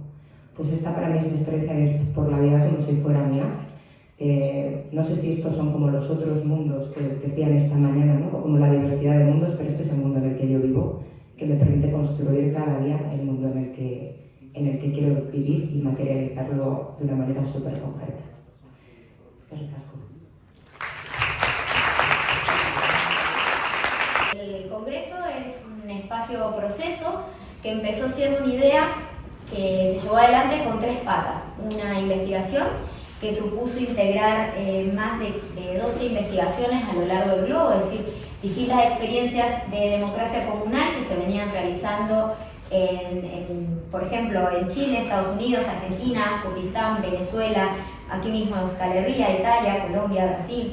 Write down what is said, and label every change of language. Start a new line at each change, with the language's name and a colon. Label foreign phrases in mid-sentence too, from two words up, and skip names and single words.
Spanish: Pues esta para mí es mi experiencia de ir por la vida como si fuera mía. No sé si estos son como los otros mundos que decían esta mañana, ¿no? O como la diversidad de mundos, pero este es el mundo en el que yo vivo, que me permite construir cada día el mundo en el que quiero vivir y materializarlo de una manera súper concreta.
Basque: Eskerrik asko.
Spanish: El Congreso es un espacio proceso que empezó siendo una idea que se llevó adelante con 3 patas. Una investigación que supuso integrar más de 12 investigaciones a lo largo del globo, es decir, distintas experiencias de democracia comunal que se venían realizando por ejemplo, en Chile, Estados Unidos, Argentina, Kurdistán, Venezuela, aquí mismo en Euskal Herria, Italia, Colombia, Brasil.